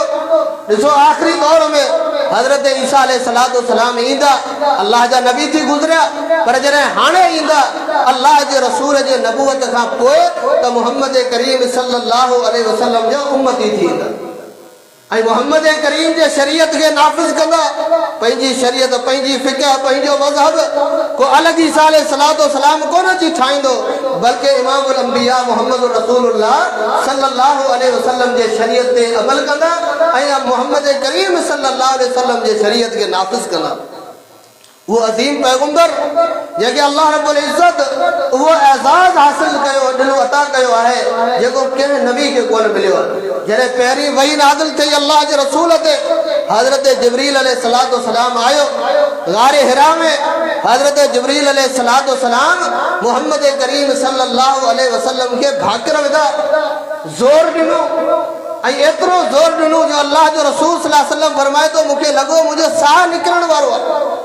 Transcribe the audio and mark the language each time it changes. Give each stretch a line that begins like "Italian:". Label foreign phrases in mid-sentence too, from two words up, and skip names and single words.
Sindhi: ॾिसो आख़िरी दौर में हज़रत ईसा अलैहिस्सलाम ईंदा, अल्लाह जा नबी थी गुज़रिया, पर जॾहिं हाणे ईंदा अल्लाह जे रसूल जे नबूवत खां पोइ त मोहम्मद करीम
Arabic: صلى الله عليه وسلم
Sindhi: जा उम्मती थींदा ऐं मोहम्मद करीम जे शरीयत खे नाफ़िज़ कंदा। पंहिंजी शरीयत, पंहिंजी फ़िक़ह, पंहिंजो मज़हब को अलॻि ईसा अलैहिस्सलाम कोन अची ठाहींदो, बल्कि
Arabic: إمام الأنبياء محمد رسول الله صلى الله عليه وسلم
Sindhi: जे शरीयत ते अमल कंदा ऐं मोहम्मद करीम
Arabic: صلى الله عليه وسلم
Sindhi: जे शरीयत खे नाफ़िज़ कंदा। वो अज़ीम पैगंबर जेके
Arabic: الله رب العزة
Sindhi: वो एज़ाज़ हासिल कयो, ॾिनो अता कयो आहे जेको कंहिं नबी खे कोन मिलियो आहे। जॾहिं पहिरीं वही नाज़िल थी अल्लाह जे रसूल ते, हज़रत जिब्रील अलैहिस्सलाम आयो ग़ारे हिरा में, हज़रत जिब्रील अलैहिस्सलाम मोहम्मद करीम
Arabic: صلى الله عليه وسلم
Sindhi: खे भाकिर विधा, ज़ोर ॾिनो ऐं एतिरो ज़ोर ॾिनो जो अल्लाह जो रसूल
Arabic: صلى الله عليه وسلم
Sindhi: फरमाए थो मूंखे लॻो मुंहिंजो साह निकिरण वारो आहे।